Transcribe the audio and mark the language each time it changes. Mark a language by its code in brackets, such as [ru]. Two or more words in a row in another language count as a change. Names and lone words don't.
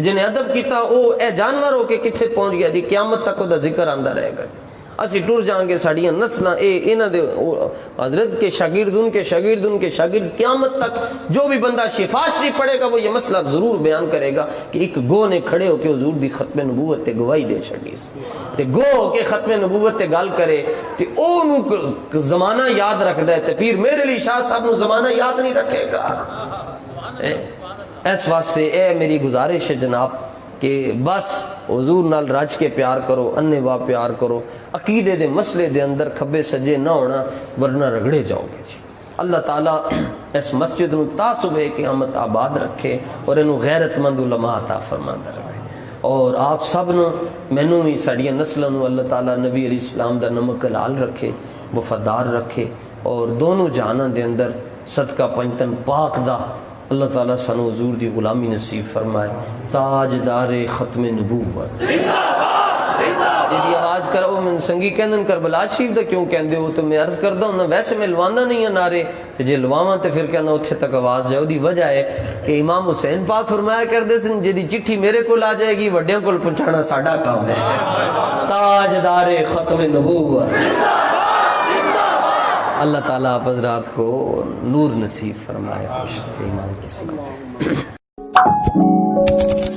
[pa] جنہیں ادب کیتا وہ اے جانور ہو کے کتھے پہنچ گیا جی. قیامت تک دا ذکر آندہ رہے گا جی. اسی ٹور جائیں گے ساڑیاں نسلیں انہاں دے حضرت کے شاگرد ان کے شاگرد قیامت تک جو بھی بندہ شفا شریف پڑھے گا وہ یہ مسئلہ ضرور بیان کرے گا کہ ایک گو نے کھڑے ہو کے حضور دی ختم نبوت تے گواہی دے چھڑی سی. تے گو ہو کے ختم نبوت تے گل کرے تے او زمانہ یاد رکھ دے تے پھر میرے لیے شاہ صاحب نو زمانہ یاد نہیں رکھے گا. اس واسطے اے میری گزارش ہے جناب کہ بس حضور نال رج کے پیار کرو, انے وا پیار کرو. عقیدے دے مسئلے دے اندر کھبے سجے نہ ہونا ورنہ رگڑے جاؤ گے جی. اللہ تعالیٰ اس مسجد نو تا صبح قیامت آباد رکھے اور انہوں غیرت مند علماء عطا فرماندہ رہے. اور آپ سب نو مینوں بھی ساڑیاں نسلوں نو اللہ تعالیٰ نبی علیہ السلام دا نمک حلال رکھے, وفادار رکھے, اور دونوں جہاناں دے اندر صدقہ پنجتن پاک دا اللہ تعالیٰ سانو حضور دی غلامی نصیب فرمائے. تاجدار ختم نبوت جی آواز کرو من سنگی کہندن کربلا شریف دا کیوں کہندے ہو تو میں عرض کردا ہوں ویسے میں لوانا نہیں ہے نعرے تے جے لواواں تے پھر کہنا اتھے تک آواز جائے. دی وجہ ہے کہ امام حسین پاک فرمایا کردے سن جدی چٹھی میرے کول آ جائے گی وڈیاں کول پہنچانا ساڈا کام ہے. [ur] تاجدار ختم نبوت اللہ تعالیٰ آپ حضرات کو نور نصیب فرمائے. خوش ایمان کی سمت.